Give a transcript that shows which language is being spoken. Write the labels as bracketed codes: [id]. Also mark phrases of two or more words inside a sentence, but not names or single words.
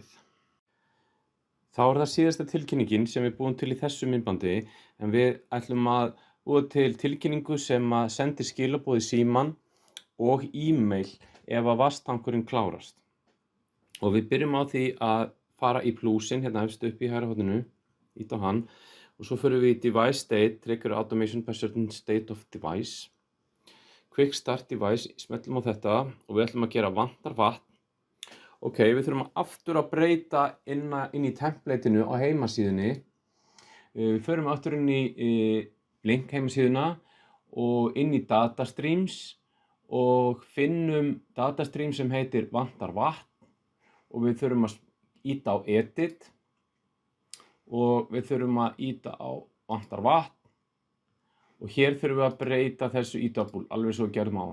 [is] Þá það síðasta tilkynningin sem við búum til í þessu myndbandi en við ætlum að búa til tilkynningu sem að sendi skilaboð í símann og e-mail ef að vatnstankurinn klárast. Og við byrjum á því að fara í plusinn, hérna efst upp í hægra horninu, ýta á hann og svo förum við í [en] device state, trigger automation by certain state of device. Quick start device, [is] smellum á þetta og við ætlum að gera vantar vatn. Ok, við þurfum aftur að breyta inn í templateinu á heimasíðunni. Við förum aftur inn í Blink heimasíðuna og inn í [en] data streams [is] og finnum datastream sem heitir vantar vatn og við þurfum að ýta á edit og við þurfum að ýta á vantar vatn og hér þurfum við að breyta þessu í double, alveg svo við gerum á.